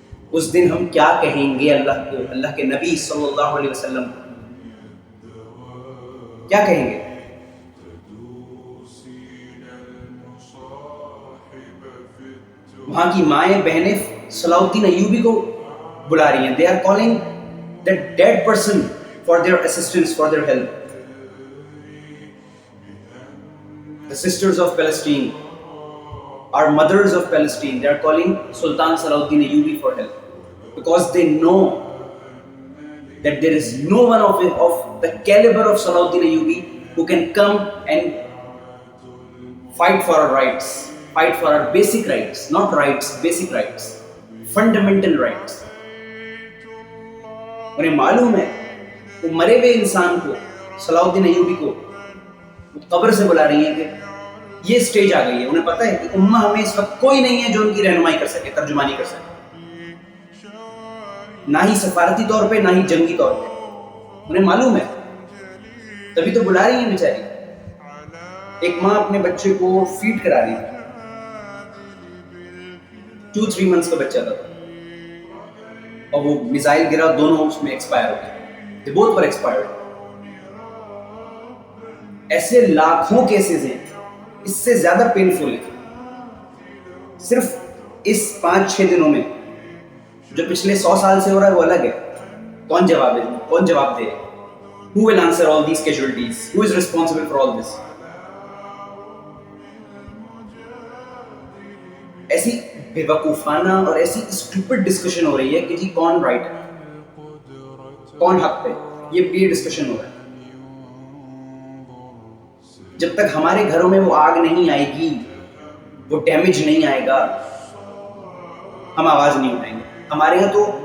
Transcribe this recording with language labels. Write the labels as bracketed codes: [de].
[ur] اس دن ہم کیا کہیں گے اللہ کو، اللہ کے نبی صلی اللہ علیہ وسلم کیا کہیں گے؟ وہاں کی مائیں بہنیں صلاح الدین ایوبی کو بلا رہی ہیں. [en] they are calling that dead person for their assistance, for their help. The sisters of Palestine, our mothers of Palestine, they are calling Sultan Salahuddin Ayyubi for help, because they know that there is no one of the caliber of Salahuddin Ayyubi who can come and fight for our rights, fight for our basic rights, not rights, basic rights, fundamental rights. [ur] انہیں معلوم ہے وہ مرے ہوئے انسان کو، صلاح الدین ایوبی کو قبر سے بلا رہی ہیں کہ یہ سٹیج آ گئی ہے. انہیں پتہ ہے کہ امہ ہمیں اس وقت کوئی نہیں ہے جو ان کی رہنمائی کر سکے، ترجمانی کر سکے، نہ ہی سفارتی طور پہ نہ ہی جنگی طور پہ. انہیں معلوم ہے، تبھی تو بلا رہی ہیں بیچاری. ایک ماں اپنے بچے کو فیڈ کرا رہی تھی، 2-3 months کا بچہ تھا، اور وہ میزائل گرا، دونوں اس میں ایکسپائر ہو گئے. [en] they both were expired. [ur] ایسے لاکھوں کیسز ہیں، اس سے زیادہ پینفل ہے. صرف اس 5-6 دنوں میں جو پچھلے 100 سال سے ہو رہا ہے وہ الگ ہے. کون جواب دے؟ [en] Who will answer all these casualties? Who is responsible for all this? [ur] ایسی بے وقوفانہ اور ایسی اسٹوپڈ ڈسکشن ہو رہی ہے کہ جی کون رائٹ ہے، کون حق پہ، یہ ڈسکشن ہو رہا ہے. جب تک ہمارے گھروں میں وہ آگ نہیں آئے گی، وہ ڈیمیج نہیں آئے گا، ہم آواز نہیں اٹھائیں گے. ہمارے یہاں تو